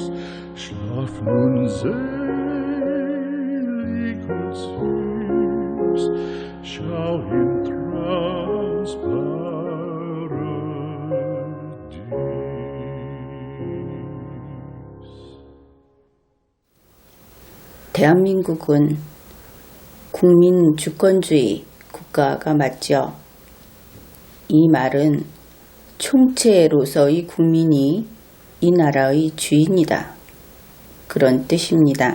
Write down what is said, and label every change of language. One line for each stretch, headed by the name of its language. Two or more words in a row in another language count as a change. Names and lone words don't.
German: Schlaf nun selig und süß, schau im Traums Paradies.
Korean: 대한민국은 국민 주권주의 국가가 맞죠. 이 말은 총체로서의 국민이 이 나라의 주인이다, 그런 뜻입니다.